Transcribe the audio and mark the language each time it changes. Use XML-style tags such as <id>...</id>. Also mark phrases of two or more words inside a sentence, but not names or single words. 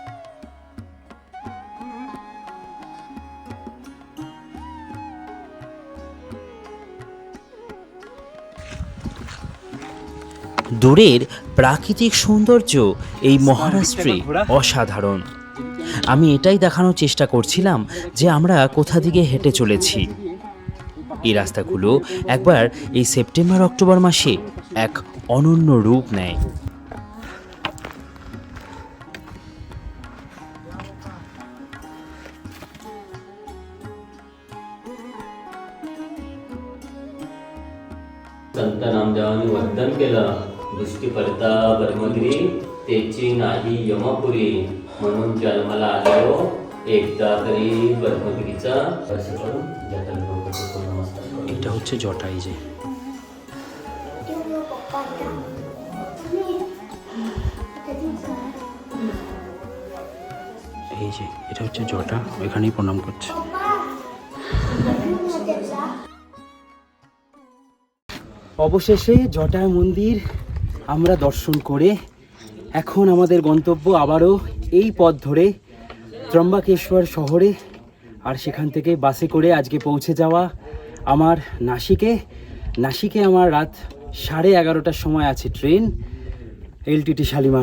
<bn>দূরের প্রাকৃতিক সৌন্দর্য এই মহারাষ্ট্রে অসাধারণ। আমি এটাই দেখানোর চেষ্টা করছিলাম যে আমরা কোথা দিকে হেঁটে চলেছি। এই রাস্তাগুলো একবার এই সেপ্টেম্বর অক্টোবর মাসে এক অনন্য রূপ নেয়।</bn> <mr>संत नामदेवाने वंदन केलं, दृष्टी पडता ब्रह्मगिरी तेची नाही यमपुरी, म्हणून जन्माला आलो एकदा तरी ब्रह्मगिरीचा स्पर्श करून जटा लोकांचे नमस्कार करू।</mr> <bn>এটা হচ্ছে জটা। এই যে এটা হচ্ছে জটা, ওইখানেই প্রণাম করছে। অবশেষে জটা মন্দির আমরা দর্শন করে এখন আমাদের গন্তব্য আবারও এই পথ ধরে ত্র্যম্বকেশ্বর শহরে, আর সেখান থেকে বাসে করে আজকে পৌঁছে যাওয়া আমার নাসিকে আমার রাত 11:30টার সময় আছে ট্রেন, এলটিটি শালিমার।</bn>